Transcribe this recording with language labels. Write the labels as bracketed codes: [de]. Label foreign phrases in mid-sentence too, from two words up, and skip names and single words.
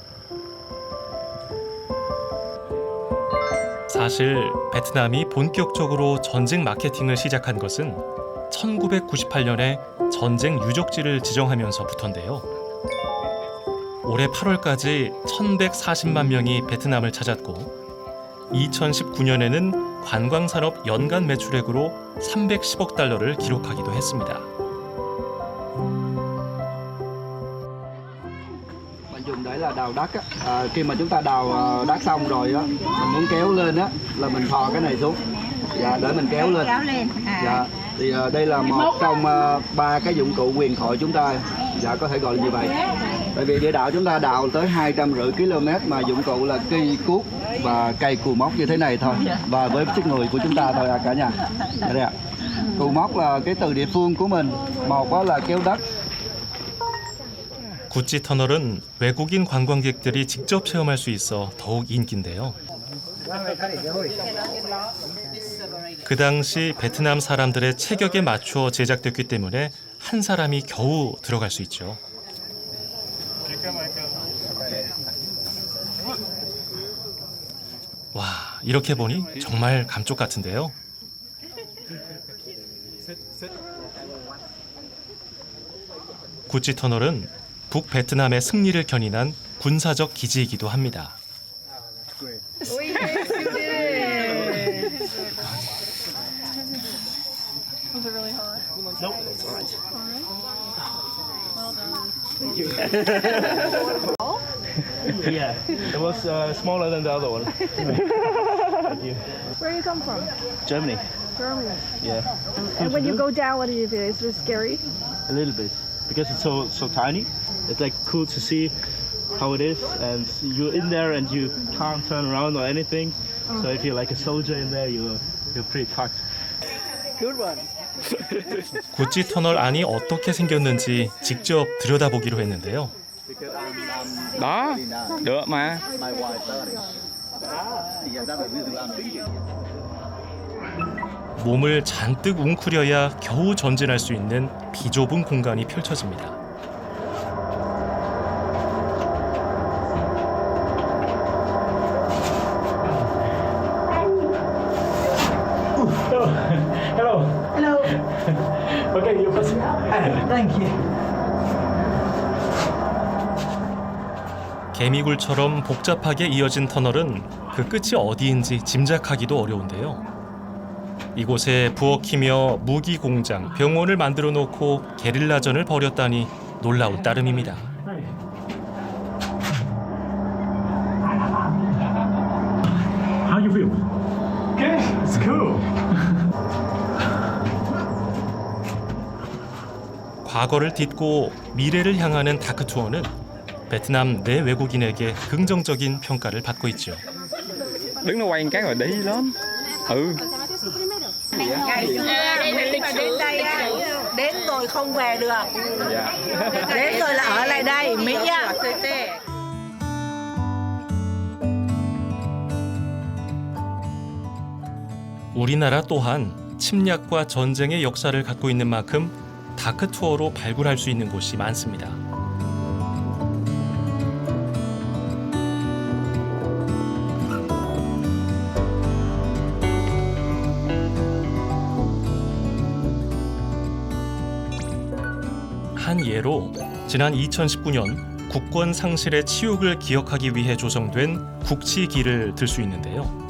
[ko] 사실 베트남이 본격적으로 전쟁 마케팅을 시작한 것은 1998년에 전쟁 유적지를 지정하면서부터인데요. 올해 8월까지 1,140만 명이 베트남을 찾았고 2019년에는 관광산업 연간 매출액으로 310억 달러를 기록하기도 했습니다. [vi] Dùng để là đào đất á, khi mà chúng ta đào đất xong rồi á, mình muốn kéo lên á là mình thò cái này xuống, dạ, để mình kéo lên. Dạ, thì đây là một trong 3 cái dụng cụ huyền thoại chúng ta, dạ, có thể gọi là như vậy. Tại vì địa đạo chúng ta đào tới 250 km mà dụng cụ là cây cuốc và cây cù móc như thế này thôi, và với sức người của chúng ta thôi cả nhà. Đây ạ. Cù móc là cái từ địa phương của mình, một đó là kéo đất. [ko] 구찌 터널은 외국인 관광객들이 직접 체험할 수 있어 더욱 인기인데요. 그 당시 베트남 사람들의 체격에 맞추어 제작됐기 때문에 한 사람이 겨우 들어갈 수 있죠. 와, 이렇게 보니 정말 감쪽 같은데요. 구찌 터널은 북베트남의 승리를 견인한 군사적 기지이기도 합니다. [en] Yeah, it was smaller than the other one. Thank you. Where you come from? Germany. Germany. Yeah. And when you go down, what do you feel? Is it scary? A little bit, because it's so tiny. It's like cool to see how it is, and you're in there and you can't turn around or anything. So if you're like a soldier in there, you're pretty fucked. Good one. [ko] 구찌 터널 안이 어떻게 생겼는지 직접 들여다보기로 했는데요. [vi] Đó, được mà. [ko] 몸을 잔뜩 웅크려야 겨우 전진할 수 있는 비좁은 공간이 펼쳐집니다. [en] Hello. Hello. Okay, you first. Thank you. [ko] 개미굴처럼 복잡하게 이어진 터널은 그 끝이 어디인지 짐작하기도 어려운데요. 이곳에 부엌이며 무기 공장, 병원을 만들어 놓고 게릴라전을 벌였다니 놀라운 따름입니다. [en] How you feel? Okay, it's cool. [ko] 과거를 딛고 미래를 향하는 다크 투어는 베트남 내 외국인에게 긍정적인 평가를 받고 있죠. [vi] Đứng nó quay một cái rồi đi lắm. Ừ. Đến đây á, đến rồi không về được. Đến rồi là ở lại đây, Mỹ nhá. [ko] 우리나라 또한 침략과 전쟁의 역사를 갖고 있는 만큼 다크 투어로 발굴할 수 있는 곳이 많습니다. 한 예로 지난 2019년 국권 상실의 치욕을 기억하기 위해 조성된 국치기를 들 수 있는데요.